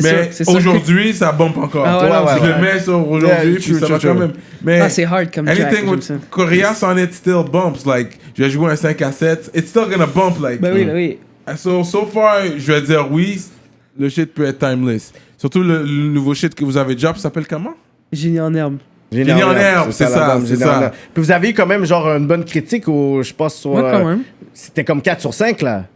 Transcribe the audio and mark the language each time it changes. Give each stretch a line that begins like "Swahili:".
French: mais aujourd'hui, ça bombe encore. Je le mets sur aujourd'hui, puis ça va quand même. Mais c'est hard comme track.
English: Anything with Corias on it still bumps.
French: Like, je vais jouer un 5 à 7,
English: it's still gonna bump.
French: Like, oui. So far, je vais dire oui, le shit peut être timeless. Surtout le nouveau shit que vous avez drop, ça s'appelle comment? Génie en herbe. Génie en herbe, c'est ça. Puis vous avez eu quand même genre une bonne critique, je pense, sur... Ouais, quand même. C'était comme 4 sur 5, là.